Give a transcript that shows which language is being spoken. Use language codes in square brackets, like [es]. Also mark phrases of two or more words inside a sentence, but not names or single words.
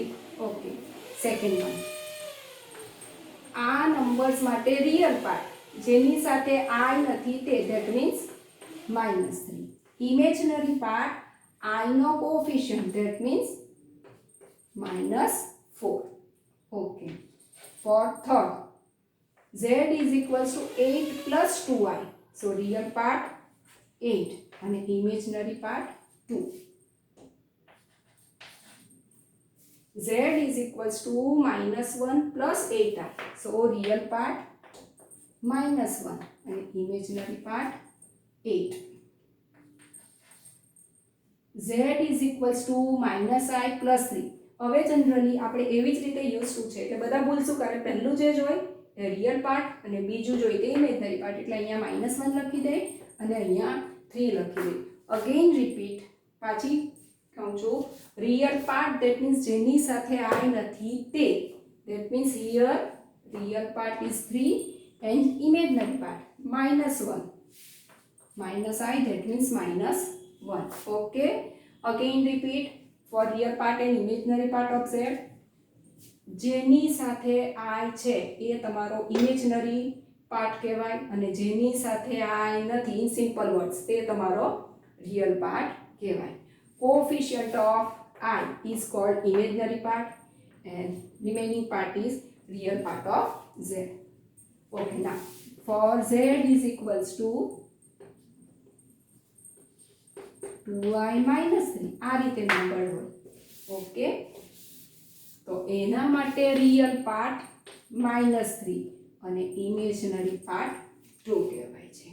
[gu] ઓકે, [en] second one, [gu] આ નંબર્સ માટે [en] real part [gu] જેની સાથે i નથી તે, [en] that means [gu] -3. [en] imaginary part [gu] i નો કોએફિશિયન્ટ [en] that means [gu] -4. [en] okay, for third z is equals to 8 plus 2i, so real part 8 અને imaginary part 2. z is equals to -1 plus 8i, so real part -1 and imaginary part 8. z is equals to -i plus 3. [gu] હવે જનરલી આપણે એવી જ રીતે [en] use to [gu] છે કે બધા ભૂલ શું કરે, પહેલું જે જ હોય એ [en] real part [gu] અને બીજું જોઈએ તે [en] imaginary part, [gu] એટલે અહીંયા -1 લખી દે અને અહીંયા 3 લખી દે. [en] again repeat, [gu] પાછી કહું છું, [en] real part that means [gu] જેની સાથે I નથી તે, [en] that means here real part is 3 and imaginary part -1, minus I, that means -1. Okay, again repeat, for real part and imaginary part of Z, [gu] જેની સાથે I છે એ તમારો [en] imaginary part [gu] કહેવાય અને જેની સાથે I નથી, [en] in simple words, [gu] તે તમારો [en] real part [gu] કહેવાય. [en] coefficient of I is called imaginary part and remaining part is real part of Z. Okay, now for Z is equals to 2I minus 3, [gu] આ રીતે નંબર હોય. ઓકે, તો એના માટે [en] real part [gu] -3 અને [en] imaginary part [gu] 2 કહેવાય છે.